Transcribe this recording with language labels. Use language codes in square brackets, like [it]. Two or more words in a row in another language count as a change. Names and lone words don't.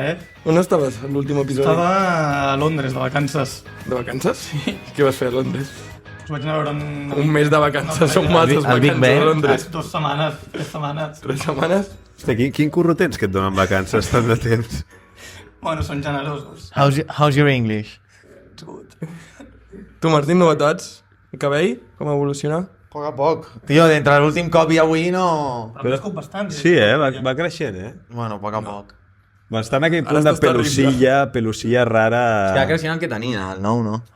[ca] On estaves en l'últim episodi? Estava a Londres, de vacances. De vacances? Sí. Què vas fer a Londres? Us vaig anar a veure un mes de vacances, són masses el Big vacances Ben. a Londres. 2 setmanes, 3 setmanes. 3 setmanes? Hosti, quin curro tens que et donen vacances tant de temps? Bueno, són generosos. [en] How's your English? [ca] Tu, Martín, novetats? El cabell? Com evoluciona? A poc a poc. Tio, d'entre l'últim cop i avui no... Però has bastant. Sí, va creixent, Bueno, a poc a poc. Va estar en aquell Ara punt de estàs pelusilla rara... Va creixent el que tenia, el nou, no?